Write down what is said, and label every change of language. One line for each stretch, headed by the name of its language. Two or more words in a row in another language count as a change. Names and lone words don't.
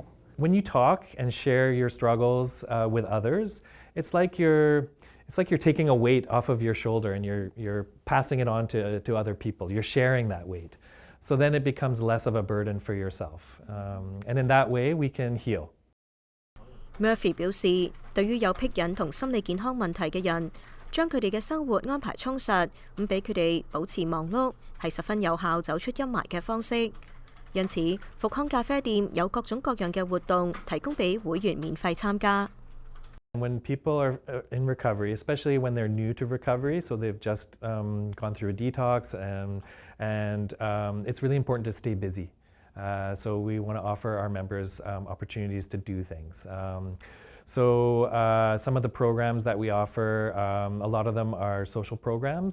English: When you talk and share your struggles with others, it's like you're it's like you're taking a weight off of your shoulder and you're passing it on to other people. You're sharing that weight. So then it becomes less of a burden for yourself. And in that way, we can heal.
Cantonese: Murphy 表示，對於有癖癮同心理健康問題嘅人，將佢哋嘅生活安排充實，咁俾佢哋保持忙碌，係十分有效走出陰霾嘅方式。因此，復康咖啡店有各種各樣嘅活動，提供俾會員免費參加。
English: When people are in recovery, especially when they're new to recovery, so they've just gone through a detox, and it's really important to stay busy. So we want to offer our members opportunities to do things. So some of the programs that we offer, a lot of them are social programs.